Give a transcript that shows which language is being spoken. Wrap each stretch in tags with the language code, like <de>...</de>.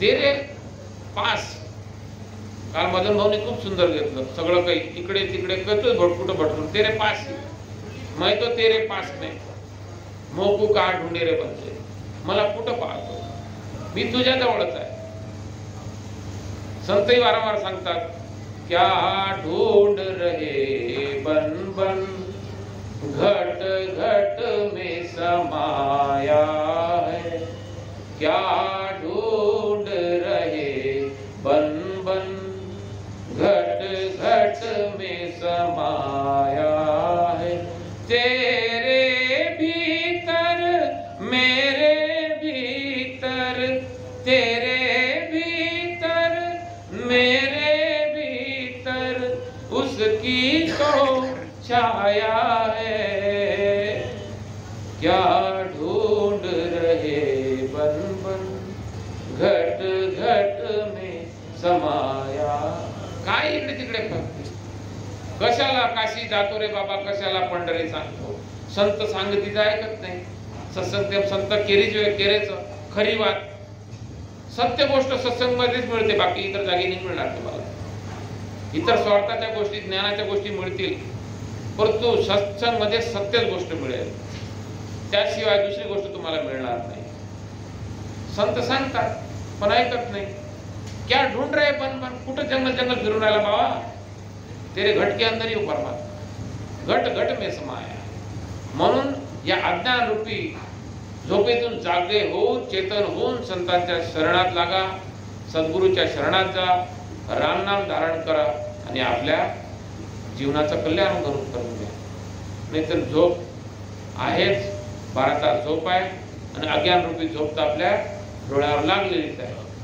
<hi>तेरे पास,</hi> <mr>काल मदन भाऊने खूप सुंदर घेतलं. सगळं काही इकडे तिकडे करतोय, कुठं भटकून.</mr> <hi>तेरे पास मैं तो तेरे पास नाही, मोकू का ढूंढे रे बनते.</hi> <mr>मला कुठं पाहतो, मी तुझ्या जवळच आहे. संतही वारंवार सांगतात,</mr> <hi>क्या ढूंढ रहे बन बन, घट घट में समाया है. क्या ढूंढ रहे बन बन, घट घट में समाया है. तेरे भीतर मेरे भीतर, तेरे भीतर मेरे भीतर, उसकी तो छाया है. क्या ढूंढ रहे बन बन, घट घट में समाया.</hi> <mr>काय इकडे तिकडे कशाला काशी जातो रे बाबा, कशाला पंढरी सांगतो. संत सांगतीचं ऐकत नाही. सत्संग संत केरेच खरी बात. सत्य गोष्ट सत्संग मध्येच मिळते, बाकी इतर जागी नाही मिळणार तुम्हाला. इतर स्वार्थाच्या गोष्टी, ज्ञानाच्या गोष्टी मिळतील, परंतु सत्संग मध्ये सत्यच गोष्ट मिळेल. त्याशिवाय दुसरी गोष्ट तुम्हाला मिळणार नाही. संत सांगतात पण ऐकत नाही.</mr> <hi>क्या ढूंढ रहे बन बन,</hi> <mr>कुठं जंगल जंगल फिरून राहिला बाबा.</mr> <hi>तेरे घट के अंदर ही परमात्मा, घट घट में समाया.</hi> <mr>म्हणून या अज्ञान रूपी झोपेतून जागे होऊन चेतन होऊन संतांच्या शरणात लागा, सद्गुरूच्या शरणात जा, रामनाम धारण करा आणि आपल्या जीवनाचं कल्याण करून घ्या. नाहीतर झोप आहेच, 12 तास झोप आहे आणि अज्ञान रूपी झोप तर आपल्या डोळ्यावर लागलेलीच आहे.</mr>